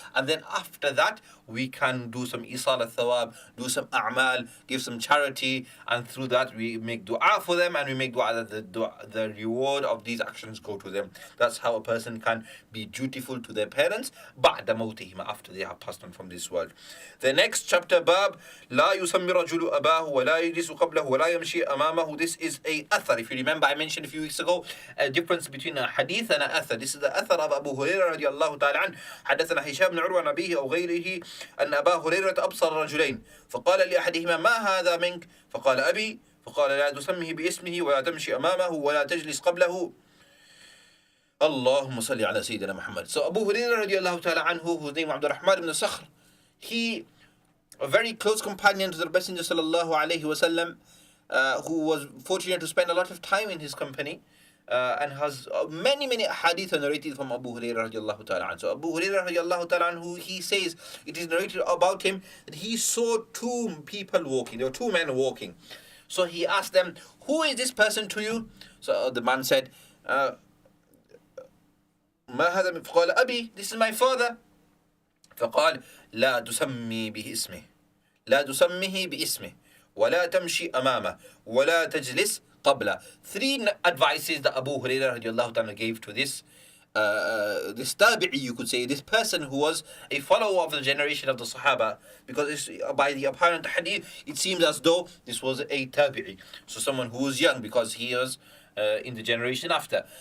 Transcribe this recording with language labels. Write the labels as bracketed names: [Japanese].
[English] And then after that, we can do some isal al-thawab, do some a'mal, give some charity. And through that, we make dua for them, and we make dua that the reward of these actions go to them. That's how a person can be dutiful to their parents [Arabic] ba'da mawtihim, [English] after they have passed on from this world. The next chapter, [Arabic] bab, لا يسمي رجل أباه ولا يجلس قبله ولا يمشي أمامه. [English] This is a athar. If you remember, I mentioned a few weeks ago a difference between a hadith and an athar. This is the athar of Abu Hurairah [Arabic] رضي الله تعالى عنه. حدثنا هشام بن عروة عن أبيه أو غيره أن أبا هريرة أبصر رجلين فقال لأحدهما ما هذا منك؟ فقال أبي. فقال لا تسمه باسمه ولا تمشي أمامه ولا تجلس قبله. اللهم صل على سيدنا محمد. [English] So Abu Hurairah [Arabic] رضي الله تعالى عنه, [English] whose name was Abd al-Rahman ibn Sakhr, he, a very close companion to the Messenger sallallahu alaihi wasallam, who was fortunate to spend a lot of time in his company, and has many hadith narrated from Abu Hurairah radiallahu ta'ala anhu. So Abu Hurairah radiallahu ta'ala anhu, he says, it is narrated about him that he saw two people walking. There were two men walking. So he asked them, who is this person to you? So the man said, [Arabic] ما هذا؟ فقال أبي, [English] this is my father. [Arabic] فقال لا تسمي به اسمه لا تسميه باسمه ولا تمشي أمامه ولا تجلس قبله. [English] Three advices that Abu Hurairah radiallahu ta'ala gave to this tabi'i, you could say, this person who was a follower of the generation of the Sahaba, because by the apparent hadith it seems as though this was a tabi'i, so someone who was young, because he was in the generation after.